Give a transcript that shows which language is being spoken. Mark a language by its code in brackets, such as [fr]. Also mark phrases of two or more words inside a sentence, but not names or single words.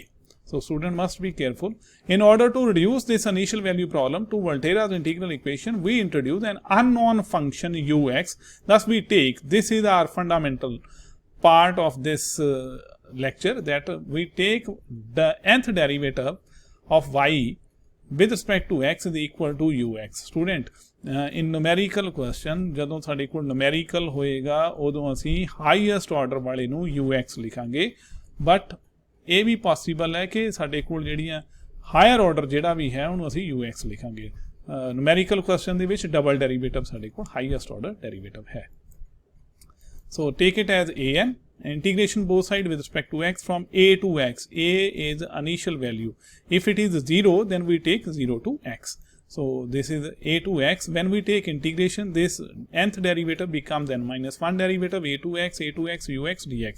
[en] So student must be careful. In order to reduce this initial value problem to Volterra's integral equation, we introduce an unknown function ux. Thus we take, this is our fundamental part of this lecture, that we take the nth derivative of y with respect to x is equal to ux. Student, in numerical question, [pa] ਜਦੋਂ ਸਾਡੇ ਕੋਲ numerical ਹੋਏਗਾ ਉਦੋਂ ਅਸੀਂ [en] highest order [pa] ਵਾਲੇ ਨੂੰ ux ਲਿਖਾਂਗੇ, but ਇਹ ਵੀ ਪੋਸੀਬਲ ਹੈ ਕਿ ਸਾਡੇ ਕੋਲ ਜਿਹੜੀਆਂ [en] higher order [pa] ਜਿਹੜਾ ਵੀ ਹੈ ਉਹਨੂੰ ਅਸੀਂ ux ਲਿਖਾਂਗੇ. [en] numerical question [pa] ਦੇ ਵਿੱਚ [en] double derivative [pa] ਸਾਡੇ ਕੋਲ [en] highest order derivative [pa] ਹੈ. [en] so take it as an integration both side with respect to x from a to x. A is initial value. If it is 0, then we take 0 to x. So this is a to x. When we take integration, this nth derivative becomes n minus 1 derivative a to x ux dx.